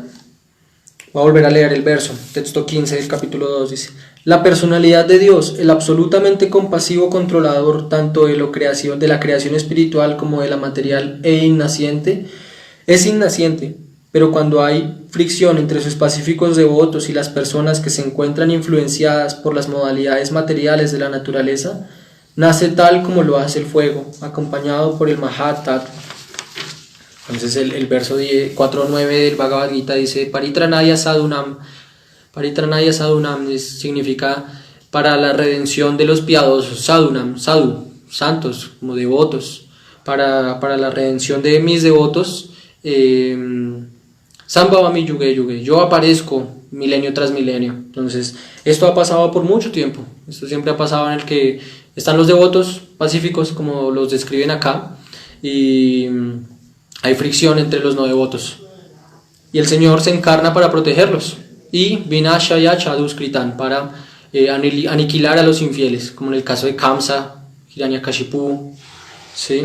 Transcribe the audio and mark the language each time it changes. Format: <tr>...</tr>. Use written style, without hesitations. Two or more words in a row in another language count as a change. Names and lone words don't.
<es>Voy a volver a leer el verso, texto 15 del capítulo 2, dice: la personalidad de Dios, el absolutamente compasivo controlador tanto de la creación espiritual como de la material es innaciente, pero cuando hay fricción entre sus pacíficos devotos y las personas que se encuentran influenciadas por las modalidades materiales de la naturaleza, nace tal como lo hace el fuego, acompañado por el</es> <sa>Mahat Tattva.</sa> <es>Entonces el verso 4.9 del Bhagavad Gita dice:</es> <sa>Paritranaya sadhunam. Paritranaya sadhunam</sa> <es>significa para la redención de los piadosos.</es> <sa>Sadhunam, sadhu,</sa> <es>santos, como devotos. Para la redención de mis devotos.</es> <sa>Sambhavami yuge yuge.</sa> <es>Yo aparezco milenio tras milenio. Entonces, esto ha pasado por mucho tiempo. Esto siempre ha pasado en el que están los devotos pacíficos, como los describen acá, y hay fricción entre los no devotos. Y el Señor se encarna para protegerlos. Y</es> <sa>Vinashaya Chaduskritan,</sa> <es>para aniquilar a los infieles, como en el caso de Kamsa, Hiranyakashipu, ¿sí?</es>